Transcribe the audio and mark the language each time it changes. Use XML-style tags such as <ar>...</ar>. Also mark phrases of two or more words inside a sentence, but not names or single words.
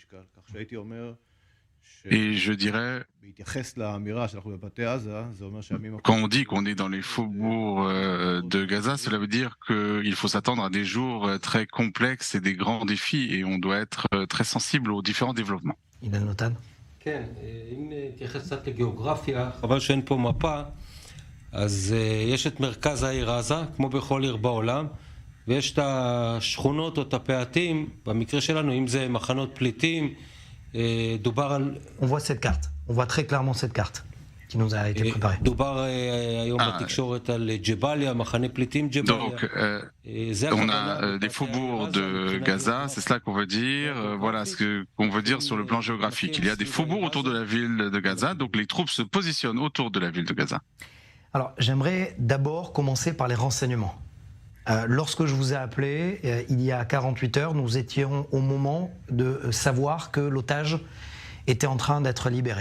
<fr>Et je dirais, quand on dit qu'on est dans les faubourgs de Gaza, cela veut dire qu'il faut s'attendre à des jours très complexes et des grands défis, et on doit être très sensible aux différents développements. Ilan Lotan.</fr> <he>כן, אם נתייחס קצת לגיאוגרפיה, חבל שאין פה מפה, אז יש את מרכז העיר עזה, כמו בכל עיר בעולם, ויש את השכונות או את הפאתים, במקרה שלנו, אם זה מחנות פליטים, דובר על...</he> <fr>On voit cette carte, on voit très clairement cette carte qui nous a été préparée.</fr> <he>דובר היום בתקשורת על ג'באליה, מחנה פליטים ג'באליה.</he> <fr>Donc, on a des faubourgs de Gaza, c'est cela qu'on veut dire. Voilà ce qu'on veut dire sur le plan géographique. Il y a des faubourgs autour de la ville de Gaza, donc les troupes se positionnent autour de la ville de Gaza. Alors, j'aimerais d'abord commencer par les renseignements. Lorsque je vous ai appelé, il y a 48 heures, nous étions au moment de savoir que l'otage était en train d'être libéré.</fr>